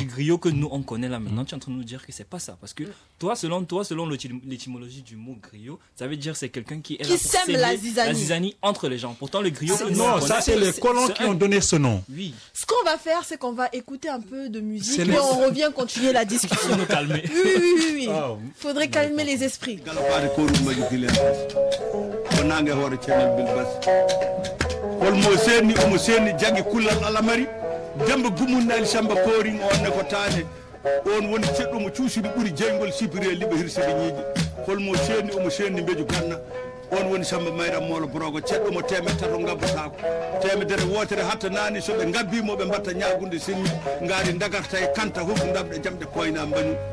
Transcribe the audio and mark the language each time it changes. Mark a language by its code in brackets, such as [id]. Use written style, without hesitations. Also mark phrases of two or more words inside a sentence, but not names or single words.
[fr] du griot que nous on connaît là maintenant, tu es en train de nous dire que c'est pas ça. Parce que toi, selon l'étymologie du mot griot, ça veut dire c'est quelqu'un qui est Qui là pour sème s'aimer la zizanie. entre les gens. Pourtant, le griot que nous on Non, connaît, ça c'est les colons c'est qui ont donné ce nom. Oui, ce qu'on va faire, c'est qu'on va écouter un peu de musique C'est et les- on revient continuer la discussion. pour nous calmer. Oui. Ah, Faudrait calmer les esprits. [ff] galopade ko ɗum magi gilen ko nangue hoore ceerno bilbas holmo seeni omo seeni jaggi kullal alamari demba gumunnali samba kooring onne ko taane on woni ceɗɗomo cuusiri ɓuuri jeygol sipiri e liɓa hirsiɗe ñiiƴe holmo seeni omo seeni mbeju ganna on woni samba mayram molo brogo ceɗɗomo temed tato gabbotako temedere wotere hatta nani soɓe gabbimo ɓe mbatta ñagunde sinni ngaari dagarta e kanta hokku damɗe jamɗe koyna mbanu